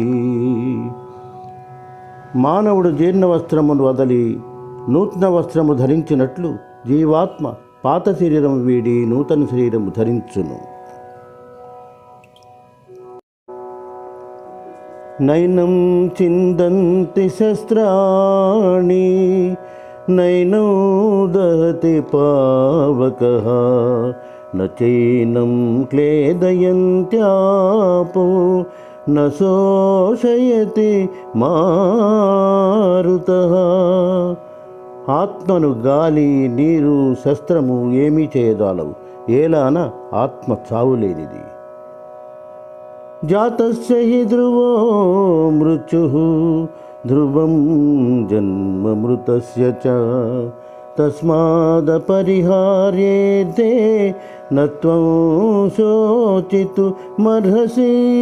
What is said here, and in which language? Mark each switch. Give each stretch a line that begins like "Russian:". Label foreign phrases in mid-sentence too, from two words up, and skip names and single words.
Telugu: మానవుడు జీర్ణ వస్త్రమును వదలి నూతన వస్త్రము ధరించినట్లు జీవాత్మ పాత శరీరము వీడి నూతన శరీరము ధరించును.
Sanskrit: నైనం చిందంతి శస్త్రాణి నైనో దహతి పావకః నచైనం క్లేదయంత్యాపో న శోషయతి మారుతః.
Telugu: ఆత్మను గాలి, నీరు, శస్త్రము ఏమీ చేయజాలవు. ఏలాన ఆత్మ చావులేనిది.
Sanskrit: జాతస్య హి ధ్రువో మృత్యుః ధ్రువం జన్మ మృతస్య చ తస్మాదపరిహార్యేతే నత్వం శోచితుమర్హసి.